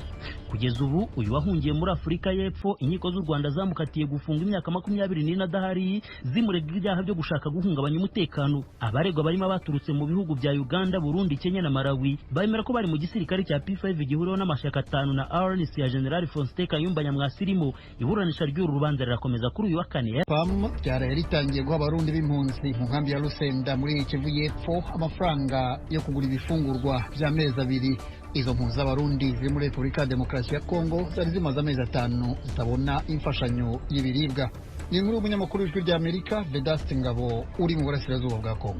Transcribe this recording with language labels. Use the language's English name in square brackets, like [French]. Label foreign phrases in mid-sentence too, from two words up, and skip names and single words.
[Kinyarwanda] Kugeza ubu uyu wahungiye muri Afurika y'Epfo, inkiko z'u Rwanda zamukatiye gufunga imyaka 24 adahari zimurega ibyaha byo gushaka guhungabanya umutekano. Abaregwa barimo abaturutse mu bihugu bya Uganda, Burundi, Kenya na Malawi bemera ko bari mu gisirikare cya P5 gihuriweho n'amashyaka 5 na RNC ya General Faustin Kayumba Nyamwasa irimo. Iburanisha ry'uru rubanza rirakomeza kuri uyu wa kane. PAM ryari ritangiye guha abarundi b'impunzi mu nkambi ya Rusenda muri Kivu y'Epfo amafaranga yo kugura ibifungurwa by'amezi 2. Izo mpunzi z'abarundi ziri muri Repubulika ya Demokarasi ya Kongo zari zimaze amezi 5 zitabona imfashanyo y'ibiribwa. Ni inkuru y'umunyamakuru w'Ijwi ry'Amerika Vedaste Ngabo uri mu burasirazuba bwa Kongo.